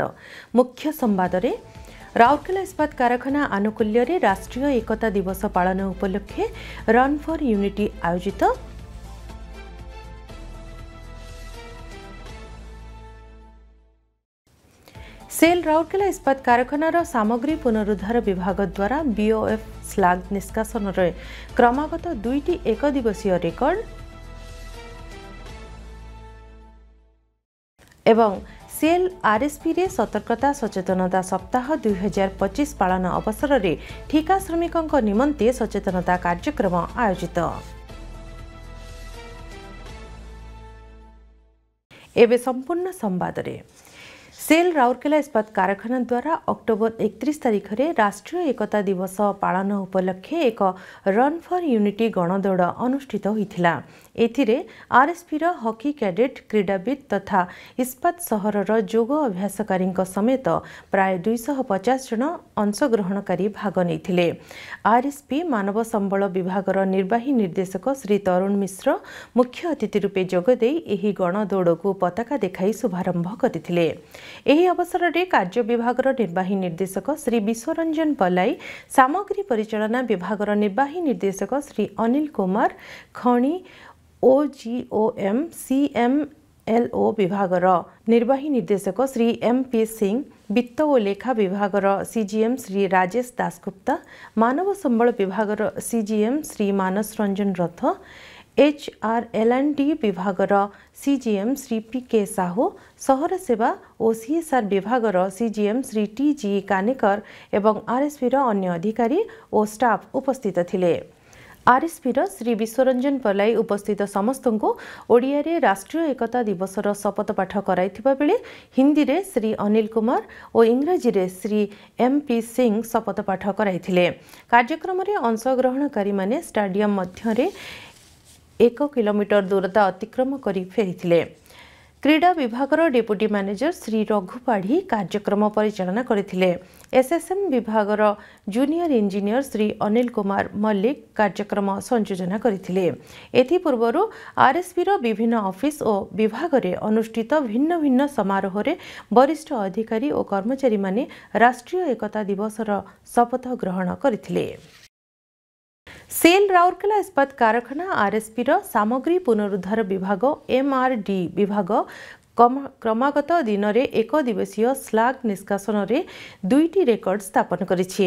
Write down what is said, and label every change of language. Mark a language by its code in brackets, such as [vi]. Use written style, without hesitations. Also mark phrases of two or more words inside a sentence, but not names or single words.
[or] ମୁଖ୍ୟ ସମ୍ବାଦ ରେ ରାଉରକେଲା ଇସ୍ପାତ କାରଖାନା ଆନୁକୂଲ୍ୟ ରେ ରାଷ୍ଟ୍ରୀୟ ଏକତା ଦିବସ ପାଳନ ଉପଲକ୍ଷେ [en] run for unity [or] ଆୟୋଜିତ। ସେଲ ରାଉରକେଲା ଇସ୍ପାତ କାରଖାନାର ସାମଗ୍ରୀ ପୁନରୁଦ୍ଧାର ବିଭାଗ ଦ୍ୱାରା ବିଓଏଫ ସ୍ଲାଗ ନିଷ୍କାସନ ରେ କ୍ରମାଗତ 2ଟି ଏକ ଦିବସୀୟ ରେକର୍ଡ ଏବଂ ସେଲ ଆରଏସପି ରେ ସତର୍କତା ସଚେତନତା ସପ୍ତାହ 2025 ପାଳନ ଅବସର ରେ ଠିକା ଶ୍ରମିକଙ୍କ ନିମନ୍ତେ ସଚେତନତା କାର୍ଯ୍ୟକ୍ରମ ଆୟୋଜିତ। ଏବେ ସମ୍ପୂର୍ଣ୍ଣ ସମ୍ବାଦ ରେ ସେଲ ରାଉରକେଲା ଇସ୍ପାତ କାରଖାନା ଦ୍ୱାରା ଅକ୍ଟୋବର 31 ତାରିଖ ରେ ରାଷ୍ଟ୍ରୀୟ ଏକତା ଦିବସ ପାଳନ ଉପଲକ୍ଷେ ଏକ [en] run for unity [or] ଗଣଦୌଡ଼ ଅନୁଷ୍ଠିତ ହୋଇଥିଲା। ଏଥିରେ ଆରଏସପି ର [en] hockey cadet [or] କ୍ରୀଡ଼ାବିତ ତଥା ଇସ୍ପାତ ସହରର ଯୋଗ ଅଭ୍ୟାସକାରୀ ସମେତ ପ୍ରାୟ 250 ଜଣ ଅଂଶଗ୍ରହଣକାରୀ ଭାଗ ନେଇଥିଲେ। ଆରଏସପି ମାନବ ସମ୍ବଳ ବିଭାଗର ନିର୍ବାହୀ ନିର୍ଦ୍ଦେଶକ ଶ୍ରୀ ତରୁଣ ମିଶ୍ର ମୁଖ୍ୟ ଅତିଥି ରୂପେ ଯୋଗଦେଇ ଏହି ଗଣଦୌଡ଼ କୁ ପତାକା ଦେଖାଇ ଶୁଭାରମ୍ଭ କରିଥିଲେ। ଏହି ଅବସର ରେ କାର୍ଯ୍ୟ ବିଭାଗର ନିର୍ବାହୀ ନିର୍ଦ୍ଦେଶକ ଶ୍ରୀ ବିଶ୍ୱରଞ୍ଜନ ପଲାଇ, ସାମଗ୍ରୀ ପରିଚାଳନା ବିଭାଗର ନିର୍ବାହୀ ନିର୍ଦ୍ଦେଶକ ଶ୍ରୀ ଅନିଲ କୁମାର, ଖଣି ଓଜିଓଏମ ସିଏମଏଲଓ ବିଭାଗର ନିର୍ବାହୀ ନିର୍ଦ୍ଦେଶକ ଶ୍ରୀ ଏମପି ସିଂହ, ବିତ୍ତ ଓ ଲେଖା ବିଭାଗର ସିଜିଏମ ଶ୍ରୀ ରାଜେଶ ଦାସଗୁପ୍ତା, ମାନବ ସମ୍ବଳ ବିଭାଗର ସିଜିଏମ ଶ୍ରୀ ମାନସ ରଞ୍ଜନ ରଥ, ଏଚଆରଏଲଏନଡି ବିଭାଗର ସିଜିଏମ ଶ୍ରୀ ପିକେ ସାହୁ, ସହର ସେବା ଓ ସିଏସଆର ବିଭାଗର ସିଜିଏମ ଶ୍ରୀ ଟିଜି କାନେକର ଏବଂ ଆରଏସପି ଅନ୍ୟ ଅଧିକାରୀ ଓ ଷ୍ଟାଫ ଉପସ୍ଥିତ ଥିଲେ। ଆରଏସପି ଶ୍ରୀ ବିଶ୍ୱରଞ୍ଜନ ପଲାଇ ଉପସ୍ଥିତ ସମସ୍ତ କୁ ଓଡ଼ିଆ ରେ ରାଷ୍ଟ୍ରୀୟ ଏକତା ଦିବସର ଶପଥ ପାଠ କରାଇଥିବା ବେଳେ ହିନ୍ଦୀ ରେ ଶ୍ରୀ ଅନିଲ କୁମାର ଓ ଇଂରାଜୀ ରେ ଶ୍ରୀ ଏମପି ସିଂହ ଶପଥ ପାଠ କରାଇଥିଲେ। କାର୍ଯ୍ୟକ୍ରମ ରେ ଅଂଶଗ୍ରହଣକାରୀ ମାନେ ଷ୍ଟାଡିୟମ ମଧ୍ୟ ରେ 1 କିଲୋମିଟର ଦୂରତା ଅତିକ୍ରମ କରି ଫେରିଥିଲେ। କ୍ରୀଡ଼ା ବିଭାଗର [en] deputy manager [or] ଶ୍ରୀ ରଘୁ ପାଢ଼ୀ କାର୍ଯ୍ୟକ୍ରମ ପରିଚାଳନା କରିଥିଲେ। ଏସଏସଏମ ବିଭାଗର [en] junior engineer [or] ଶ୍ରୀ ଅନିଲ କୁମାର ମଲ୍ଲିକ କାର୍ଯ୍ୟକ୍ରମ ସଂଯୋଜନା କରିଥିଲେ। ଏଥି ପୂର୍ବରୁ ଆରଏସପି ବିଭିନ୍ନ ଅଫିସ ଓ ବିଭାଗ ରେ ଅନୁଷ୍ଠିତ ଭିନ୍ନ ଭିନ୍ନ ସମାରୋହ ରେ ବରିଷ୍ଠ ଅଧିକାରୀ ଓ କର୍ମଚାରୀ ମାନେ ରାଷ୍ଟ୍ରୀୟ ଏକତା ଦିବସର ଶପଥ ଗ୍ରହଣ କରିଥିଲେ। ସେଲ ରାଉରକେଲା ଇସ୍ପାତ କାରଖାନା ଆରଏସପି ସାମଗ୍ରୀ ପୁନରୁଦ୍ଧାର ବିଭାଗ ଏମଆରଡି ବିଭାଗ କ୍ରମାଗତ ଦିନ ରେ ଏକ ଦିବସୀୟ ସ୍ଲାଗ ନିଷ୍କାସନ ରେ 2ଟି ରେକର୍ଡ ସ୍ଥାପନ କରିଛି।